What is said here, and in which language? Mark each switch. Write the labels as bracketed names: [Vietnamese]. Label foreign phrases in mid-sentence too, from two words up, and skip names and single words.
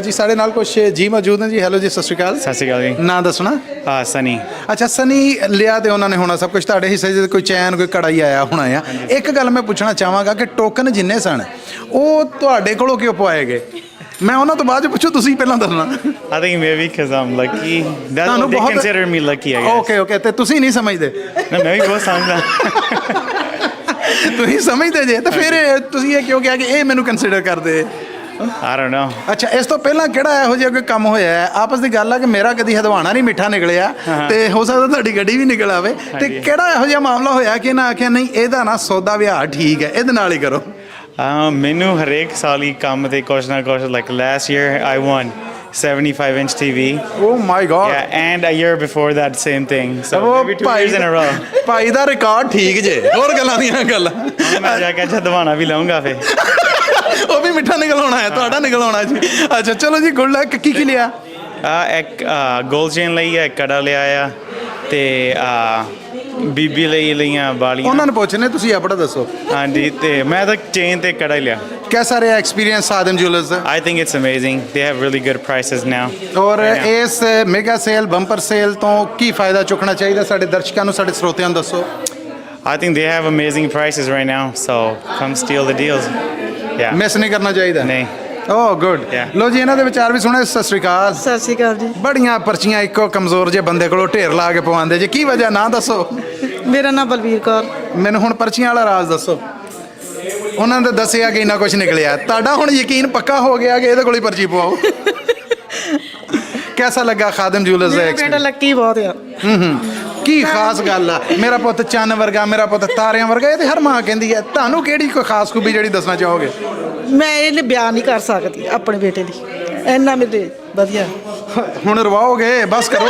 [Punjabi] ਜੀ ਸਾਡੇ ਨਾਲ ਕੁਝ ਜੀ ਮੌਜੂਦ ਨੇ ਜੀ। ਹੈਲੋ ਜੀ, ਸਤਿ ਸ਼੍ਰੀ ਅਕਾਲ। ਸਤਿ ਸ਼੍ਰੀ ਅਕਾਲ ਜੀ। ਨਾਂ ਦੱਸਣਾ। ਸਨੀ। ਅੱਛਾ ਸਨੀ ਲਿਆ ਤੇ ਉਹਨਾਂ ਨੇ ਹੋਣਾ ਸਭ ਕੁਝ ਤੁਹਾਡੇ ਹਿੱਸੇ 'ਚ, ਕੋਈ ਚੈਨ ਕੋਈ ਕੜਾਈ ਆਇਆ ਹੋਣਾ ਆ। ਇੱਕ ਗੱਲ ਮੈਂ ਪੁੱਛਣਾ ਚਾਹਾਂਗਾ ਕਿ ਟੋਕਨ ਜਿੰਨੇ ਸਨ ਉਹ ਤੁਹਾਡੇ ਕੋਲੋਂ ਕਿਉਂ ਪਵਾਏ ਗਏ? ਮੈਂ ਉਹਨਾਂ ਤੋਂ ਬਾਅਦ ਪੁੱਛੂ, ਤੁਸੀਂ ਪਹਿਲਾਂ ਦੱਸਣਾ। [English] I think maybe because I'm lucky. That's what they consider me lucky, I guess. [Punjabi] ਓਕੇ ਤੇ ਤੁਸੀਂ ਨਹੀਂ ਸਮਝਦੇ? ਨਾ ਮੈਂ ਵੀ ਬਹੁਤ ਸਮਝਦਾ। ਤੁਸੀਂ ਸਮਝਦੇ ਜੇ ਤਾਂ ਫਿਰ ਤੁਸੀਂ ਇਹ ਕਿਉਂ ਕਿਹਾ ਕਿ ਇਹ ਮੈਨੂੰ ਕੰਸੀਡਰ ਕਰਦੇ? [English] I don't know. [Punjabi] ਅੱਛਾ, ਇਸ ਤੋਂ ਪਹਿਲਾਂ ਕਿਹੜਾ ਇਹੋ ਜਿਹਾ ਕੋਈ ਕੰਮ ਹੋਇਆ ਹੈ? ਆਪਸ ਦੀ ਗੱਲ ਆ ਕਿ ਮੇਰਾ ਕਦੀ ਹਦਵਾਣਾ ਨਹੀਂ ਮਿੱਠਾ ਨਿਕਲਿਆ, ਤੇ ਹੋ ਸਕਦਾ ਤੁਹਾਡੀ ਗੱਡੀ ਵੀ ਨਿਕਲ ਆਵੇ। ਤੇ ਕਿਹੜਾ ਇਹੋ ਜਿਹਾ ਮਾਮਲਾ ਹੋਇਆ ਕਿ ਨਾ ਆਖਿਆ ਨਹੀਂ ਇਹਦਾ ਨਾ ਸੌਦਾ ਵਿਹਾਰ ਠੀਕ ਹੈ, ਇਹਦੇ ਨਾਲ ਹੀ ਕਰੋ? ਮੈਨੂੰ ਹਰੇਕ ਸਾਲ ਹੀ ਕੰਮ ਤੇ ਕੁਛ ਨਾ ਕੁਛ, [English] like last year I won 75-inch TV. Oh my God. Yeah, and a year before that same thing. So maybe 2 years in a row. [Punjabi] ਭਾਈ ਦਾ ਰਿਕਾਰਡ ਠੀਕ ਜੇ, ਹੋਰ ਗੱਲਾਂ ਦੀਆਂ ਗੱਲ। ਮੈਂ ਜਾ ਕੇ ਹਦਵਾਣਾ ਵੀ ਲਾਉਂਗਾ ਫਿਰ। ਉਹ ਵੀ ਮਿੱਠਾ ਨਿਕਲ ਆਉਣਾ ਹੈ, ਤੁਹਾਡਾ ਨਿਕਲ ਆਉਣਾ ਜੀ। ਅੱਛਾ ਚਲੋ ਜੀ, [English] good luck. [Punjabi] ਕੀ ਲਿਆ? ਇੱਕ [English] gold chain [Punjabi] ਲਈ ਆ, ਇੱਕ ਕੜਾ ਲਿਆ ਆ, ਤੇ ਬੀਬੀ ਲਈ ਲਈਆਂ ਵਾਲੀਆਂ। ਉਹਨਾਂ ਨੂੰ ਪੁੱਛਣੇ, ਤੁਸੀਂ ਆਪਣਾ ਦੱਸੋ। ਹਾਂਜੀ, ਤੇ ਮੈਂ ਤਾਂ ਚੇਨ ਤੇ ਕੜਾ ਹੀ ਲਿਆ। [Hindi] कैसा रहा एक्सपीरियंस खादिम ज्वेलर्स का? [English] I think it's amazing. They have really good prices now. [Hindi] और इस [English] mega sale bumper sale [Hindi] तो की फायदा चुकना चाहिए साडे दर्शकों [Punjabi] ਨੂੰ, ਸਾਡੇ ਸਰੋਤਿਆਂ ਨੂੰ ਦੱਸੋ। [English] I think they have amazing prices right now, so come steal the deals. Yeah. [Punjabi] ਮਿਸ ਨਹੀਂ ਕਰਨਾ ਚਾਹੀਦਾ। ਨਹੀਂ। ਓਹ ਗੁੱਡ। ਲੋ ਜੀ, ਇਹਨਾਂ ਦੇ ਵਿਚਾਰ ਵੀ ਸੁਣੇ। ਸਤਿ ਸ਼੍ਰੀ ਅਕਾਲ। ਸਤਿ ਸ਼੍ਰੀ ਅਕਾਲ ਜੀ। ਬੜੀਆਂ ਪਰਚੀਆਂ ਇੱਕੋ ਕਮਜ਼ੋਰ ਜੇ ਬੰਦੇ ਕੋਲੋਂ ਢੇਰ ਲਾ ਕੇ ਪਵਾਉਂਦੇ ਜੇ, ਕੀ ਵਜ੍ਹਾ ਨਾਂ ਦੱਸੋ। ਮੇਰਾ ਨਾਮ ਬਲਵੀਰ ਕੌਰ। ਮੈਨੂੰ ਹੁਣ ਪਰਚੀਆਂ ਵਾਲਾ ਰਾਜ਼ ਦੱਸੋ। ਉਹਨਾਂ ਨੇ ਦੱਸਿਆ ਕਿ ਇੰਨਾ ਕੁਝ ਨਿਕਲਿਆ, ਤੁਹਾਡਾ ਹੁਣ ਯਕੀਨ ਪੱਕਾ ਹੋ ਗਿਆ ਕਿ ਇਹਦੇ ਕੋਲ ਹੀ ਪਰਚੀ ਪਵਾਓ। [Hindi] कैसा लगा खादिम ज्वेलर्स ਦਾ [Punjabi] ਬੇਟਾ ਲੱਕੀ ਬਹੁਤ ਆ। ਕੀ ਖਾਸ ਗੱਲ ਆ? ਮੇਰਾ ਪੁੱਤ ਚੰਨ ਵਰਗਾ, ਮੇਰਾ ਪੁੱਤ ਤਾਰਿਆਂ ਵਰਗਾ, ਇਹ ਤੇ ਹਰ ਮਾਂ ਕਹਿੰਦੀ ਹੈ। ਤੁਹਾਨੂੰ ਕਿਹੜੀ ਕੋਈ ਖਾਸ ਖੂਬੀ ਜਿਹੜੀ ਦੱਸਣਾ ਚਾਹੋਗੇ? ਮੈਂ ਇਹ ਬਿਆਨ ਨਹੀਂ ਕਰ ਸਕਦੀ ਆਪਣੇ ਬੇਟੇ ਦੀ, ਇੰਨਾ ਮੇਰੇ ਵਧੀਆ। ਹੁਣ ਰਵਾਓਗੇ, ਬਸ ਕਰੋ।